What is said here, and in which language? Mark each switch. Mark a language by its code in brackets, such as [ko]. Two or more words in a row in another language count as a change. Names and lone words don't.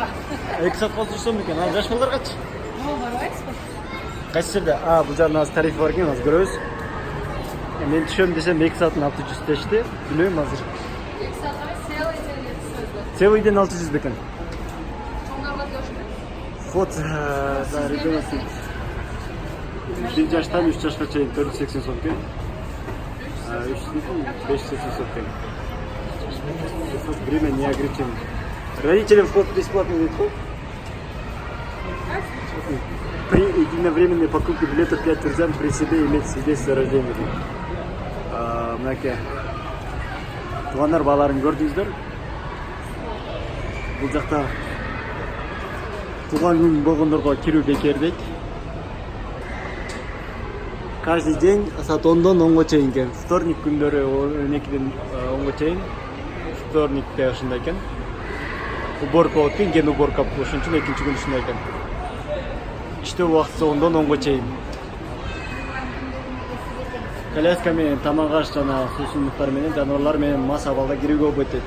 [ky] 2 саатка 600 сом экен. Ал жаш балдаргачы? Барбайсызбы? Кайсы жерде? Бул жагында азыр тарифи бар экен, азыр көрөбүз. Мен түшөм десем 2 саатын 600 дешти. Билбейм азыр. 2 саатка целыйден 600 бекен. Чоңдорго дешпи? [ru] Вход за ребенок. [ky] 1 жаштан 3 жашка чейин 480 сом экен. 580 сом экен. [ru] Время не ограничено. Родителям вход бесплатный ведь вход? При единовременной покупке билетов 5 друзьям при себе иметь свидетельство о рождении. [ky] Мынакей туугандар баларын көрдүңүздөр. Бул жакта туган күн болгондорго кирүү бекер дейт. [ru] Каждый день [ky] саат 10-дон 10го чейин экен. Вторник күндөрү 12ден 10го чейин. Вторникте ушундай экен. Уборка болот экен, ген уборка ошон үчүн экинчи күн ушундай экен. Иштөө убакыты 10-дон 10го чейин. Коляска менен тамак аш жана суусундуктар менен жаныбарлар менен мас абалда кирүүгө болбойт дейт.